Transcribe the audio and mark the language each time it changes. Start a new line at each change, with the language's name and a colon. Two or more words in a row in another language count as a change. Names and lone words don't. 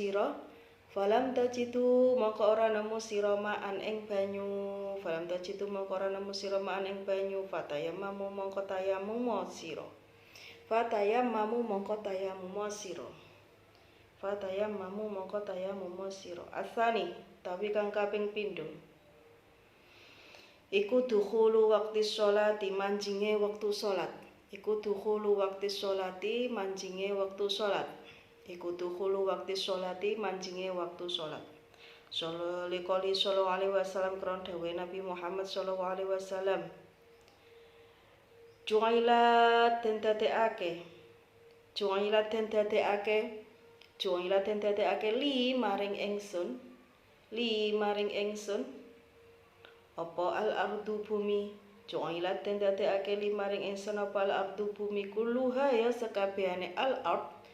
Javanese: fatayammamu mongko tayamum sira asani tapi kang kaping pindho iku
Arabic: دخول وقت الصلاة
Javanese: manjinge wektu salat
Arabic: صلى الله عليه وسلم
Javanese: kron dawuh
Arabic: Nabi Muhammad صلى الله عليه وسلم
Javanese: Ju'ilat den dadekake li maring ingsun apa
Arabic: الأرض
Javanese: bumi Ju'ilat den dadekake li maring ingsun apa
Arabic: الأرض
Javanese: bumi kulluha ya sekabehane
Arabic: الأرض